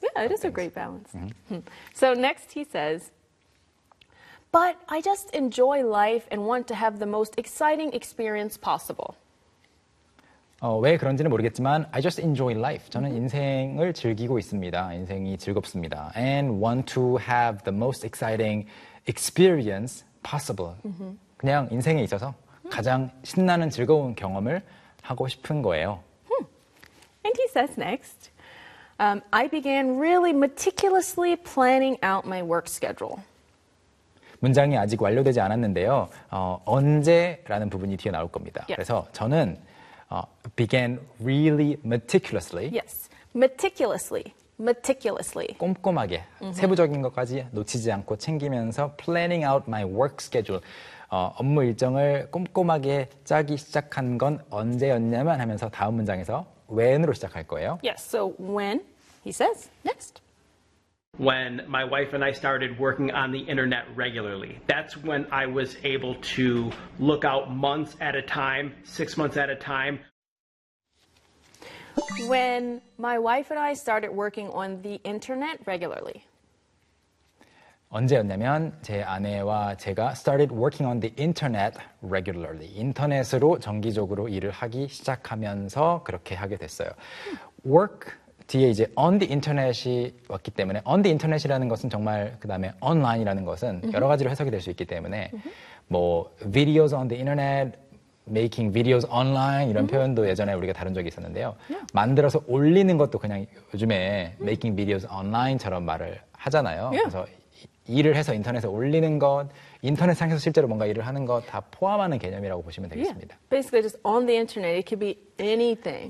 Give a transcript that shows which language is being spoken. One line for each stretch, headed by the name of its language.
English: Yeah, it is a great balance. So next he says, but I just enjoy life and want to have the most exciting experience possible.
Korean: 왜 그런지는 모르겠지만
English: I just enjoy life.
Korean: 저는 인생을 즐기고 있습니다. 인생이 즐겁습니다.
English: And want to have the most exciting experience possible.
Korean: 그냥 인생에 있어서 가장 신나는 즐거운 경험을 하고 싶은 거예요.
English: And he says next, I began really meticulously planning out my work schedule.
Korean: 문장이 아직 완료되지 않았는데요. 언제라는 부분이 뒤에 나올 겁니다. Yep. 그래서 저는
English: began really meticulously. Yes, meticulously, meticulously.
Korean: 꼼꼼하게 세부적인 것까지 놓치지 않고 챙기면서
English: planning out my work schedule.
Korean: 업무 일정을 꼼꼼하게 짜기 시작한 건 언제였냐면 하면서 다음 문장에서 when으로 시작할 거예요.
English: Yes, so when he says next. When my wife and I started working on the internet regularly, that's when I was able to look out months at a time, 6 months at a time. When my wife and I started working on the internet regularly.
Korean: 언제였냐면 제 아내와 제가
English: started working on the internet regularly.
Korean: 인터넷으로 정기적으로 일을 하기 시작하면서 그렇게 하게 됐어요. Work 뒤에 이제
English: on the internet
Korean: 이 왔기 때문에 on the internet이라는 것은 정말 그 다음에 online이라는 것은 여러 가지로 해석이 될 수 있기 때문에 뭐
English: videos on the internet, making videos online
Korean: 이런 표현도 예전에 우리가 다룬 적이 있었는데요. Yeah. 만들어서 올리는 것도 그냥 요즘에
English: making videos online
Korean: 처럼 말을 하잖아요. Yeah. 그래서 일을 해서 인터넷에 올리는 것, 인터넷 상에서 실제로 뭔가 일을 하는 것 다 포함하는 개념이라고 보시면 되겠습니다. Yeah.
English: Basically, just on the internet, it could be anything.